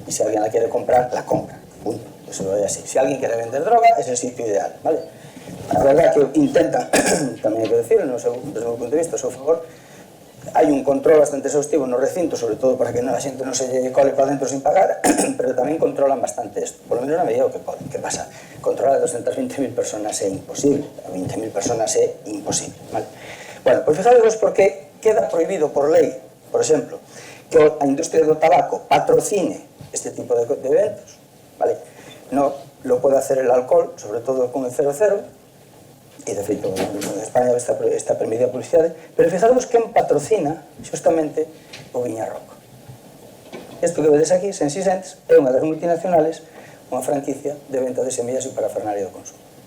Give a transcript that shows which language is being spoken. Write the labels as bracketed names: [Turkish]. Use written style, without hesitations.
[Spanish] Y si alguien la quiere comprar, la compra, punto. Eso lo es así. Si alguien quiere vender droga, es el sitio ideal, ¿vale? La verdad que intentan, [Galician] tamén hai que decirlo, desde o meu punto de vista, a seu favor, hai un control bastante exhaustivo no recinto, sobre todo para que a xente non se cole para dentro sin pagar, pero tamén controlan bastante isto. Por lo menos na medida o que poden. Que pasa? Controlar a 220.000 personas é imposible. A 20.000 personas é imposible, ¿vale? Bueno, pues fijaros por qué queda prohibido por lei, por exemplo, que a industria do tabaco patrocine este tipo de eventos, ¿vale? [Spanish] No lo puede hacer el alcohol, sobre todo con el 00, [Galician] e de feito en España está permitida a publicidade, pero fijaros quen patrocina justamente o Viñarroco. Isto que vedes aquí, Sensisens, é unha das multinacionales, unha franquicia de venta de semillas e parafernalia do consumo.